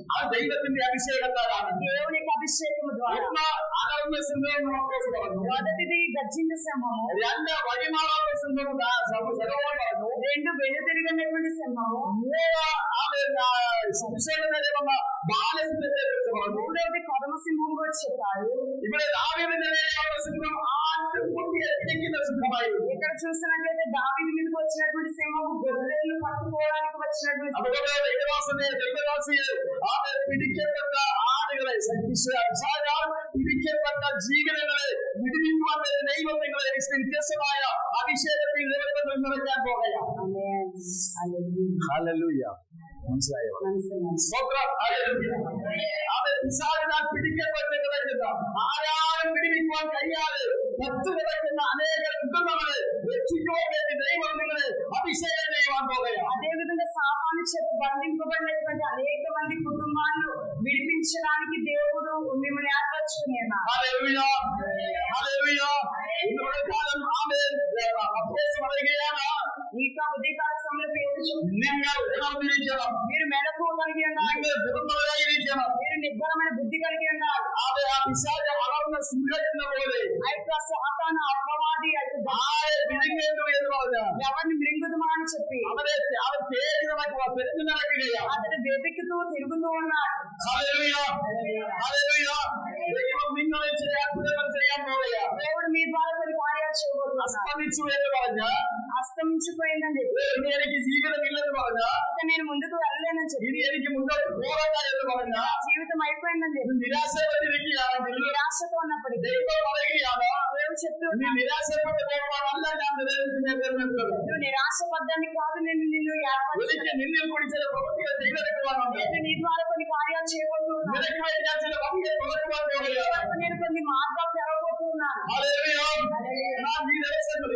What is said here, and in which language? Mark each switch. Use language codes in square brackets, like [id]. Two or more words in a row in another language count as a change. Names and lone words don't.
[ml] അത് ദൈവത്തിന്റെ അഭിഷേകത്താലാണ്. [te] దేవుని యొక్క అభిషేకము ద్వారా. [ml] അലർന്ന സിംഹം നമുക്ക് പറഞ്ഞു. [te] మొదటిది గర్జించే సింహము, [ml] രണ്ട് വഴിമാറാത്ത സിംഹം പറഞ്ഞു. [te] రెండు వెనుతిరిగినటువంటి సింహము, [ml] ശിക്ഷയുടെ വന്ന ബാലസിംഹത്തെ കുറിച്ച് പറഞ്ഞു. [te] మూడవది కొదమ సింహం కూడా చెప్పారు. [ml] ഇവിടെ ദാവീദിന്റെ നേരെയുള്ള സിംഹം ആട്ടിൻകുട്ടിയെ പിടിക്കുന്ന സിംഹമായിരുന്നു. [te] ఇక్కడ చూసినట్లయితే దావీదు మీదకి వచ్చినటువంటి సింహము గొర్రెలను పట్టుకోవడానికి వచ్చినటువంటి [ml] അതുപോലെ ദൈവദാസിയെ പിടിക്കപ്പെട്ട ആടുകളെ പിടിക്കപ്പെട്ട ജീവിതങ്ങളെ വിടുവിക്കുവാൻ ദൈവം നിങ്ങളെ വ്യത്യസ്തമായ അഭിഷേകത്തിൽ നിലനിർത്താൻ നിറയ്ക്കാൻ പോകുകയാണ്. ഹല്ലേലൂയ. മനസ്സിലായോ? അവൻ പിശാചിനാൽ പിടിക്കപ്പെട്ട് കിടക്കുന്ന ആരാരും പിടിപ്പിക്കുവാൻ കഴിയാതെ പത്തു കിടക്കുന്ന അനേക കുടുംബങ്ങളെ രക്ഷിക്കുവാൻ വേണ്ടി ദൈവം നിങ്ങളെ അഭിഷേകം ചെയ്യുവാൻ പോകുകയാണ്. [te] అదేవిధంగా సాతాను చేత బంధింపబడినటువంటి అనేక మంది కుటుంబాలను విడిపించడానికి దేవుడు మిమ్మల్ని ఏర్పరచుకుని ఉన్నారు. [ml] ഹല്ലേലൂയ, ഹല്ലേലൂയ. ഇന്നത്തെ കാലം ആമേൻ അപ്പോസ്തലൻ പറയുകയാണ്, [te] ఈ ఉదయకాల సమయంలో పేరు [ml] നിങ്ങൾ ഉണർന്നിരിക്കണം, [te] మీరు మెలకు కలిగి ఉన్నారు, [ml] നിങ്ങൾ ദൃഢരായിരിക്കണം. [te] మీరు నిబ్బరమైన బుద్ధి కలిగి ఉన్నారు. [ml] അവൻ ആ പിശാച് വളർന്ന സിംഹത്തിനെ പോലെ [te] ఆ యొక్క సాతాను అపవాది [ml] ആരെ വിഴുങ്ങേണ്ടു എന്ന് പറഞ്ഞ [te] ఎవరిని మృంగుదమా అని చెప్పి [ml] അവൻ തേടി നടക്കുകയാണ്. [te] అతను వెతుకుతూ తిరుగుతూ ఉన్నాడు. [ml] ഹല്ലേലൂയ, ഹല്ലേലൂയ. ദൈവം നിങ്ങളെ ചില അത്ഭുതങ്ങൾ ചെയ്യാൻ പോകുകയാണ്. [te] దేవుడు మీ ద్వారా కొన్ని కార్యాలు చేయబోతున్నారు. [ml] അസ്തമിച്ചു എന്ന് പറഞ്ഞ [te] అస్తమించిపోయిందని చెప్పి [ml] ഇനി എനിക്ക് ജീവിതമില്ലെന്ന് പറഞ്ഞ [te] ఇక నేను ముందుకు వెళ్ళలేనని చెప్పి [ml] ഇനി എനിക്ക് മുന്നോട്ട് പോകണ്ട എന്ന് പറഞ്ഞ [te] జీవితం అయిపోయిందని చెప్పి [ml] നിരാശപ്പെട്ടിരിക്കുകയാണെങ്കിൽ [te] నిరాశతో ఉన్నప్పటికీ [ml] ദൈവം പറയുകയാണ്, [te] దేవుడు చెప్తూ [ml] നീ നിരാശപ്പെട്ട് പോകുവാനല്ല ഞാൻ നിന്നെ തിരഞ്ഞെടുത്തത്. [te] నువ్వు నిరాశపడ్డానికి కాదు నేను నిన్ను [ml] എനിക്ക് നിന്നിൽ കൂടി ചില പ്രവൃത്തികൾ ചെയ്തെടുക്കുവാനുണ്ട്. [te] నీ ద్వారా కొన్ని కార్యాలు చేయబోతున్నాను. [ml] നിനക്ക് വേണ്ടി ഞാൻ ചില വഴികൾ തുറക്കുവാൻ പോകുകയാണ്. [te] నేను కొన్ని మార్గాలు తెరవబోతున్నాను. [ml] ഹല്ലേലൂയ. നാം ഈ ദിവസങ്ങളിൽ